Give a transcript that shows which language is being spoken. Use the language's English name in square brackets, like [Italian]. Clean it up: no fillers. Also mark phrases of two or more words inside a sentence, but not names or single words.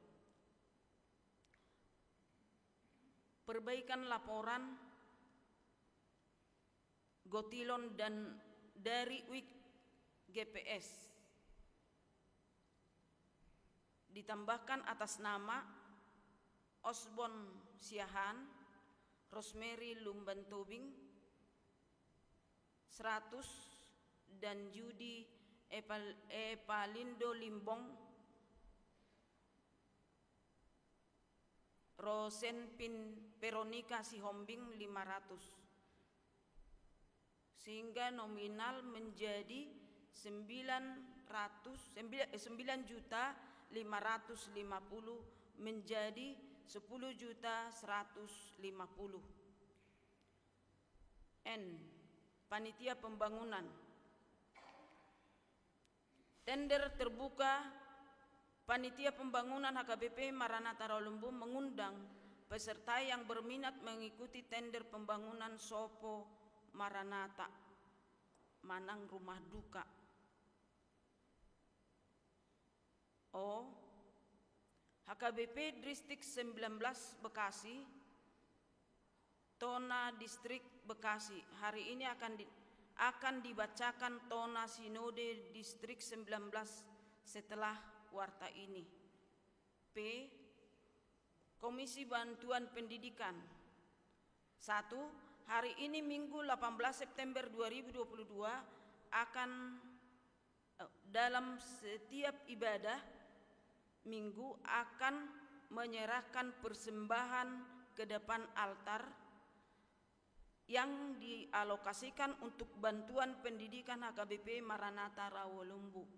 [Indonesian] Perbaikan laporan Gotilon dan dari WIK GPS. Ditambahkan atas nama Osbon Siahan, Rosemary Lumban Tobing 100 dan Judy Epalindo Limbong Rosenpin Veronica Sihombing 500, sehingga nominal menjadi 9.550.000 menjadi 10.150.000. Panitia Pembangunan. Tender terbuka. Panitia Pembangunan HKBP Maranatha Rawalumbu mengundang peserta yang berminat mengikuti tender pembangunan Sopo Maranatha Manang Rumah Duka. HKBP Distrik 19 Bekasi, Tona Distrik Bekasi. Hari ini akan dibacakan Tona Sinode Distrik 19 setelah warta ini. Komisi Bantuan Pendidikan. 1. Hari ini Minggu 18 September 2022 akan dalam setiap ibadah minggu akan menyerahkan persembahan ke depan altar yang dialokasikan untuk bantuan pendidikan HKBP Maranatha Rawalumbu.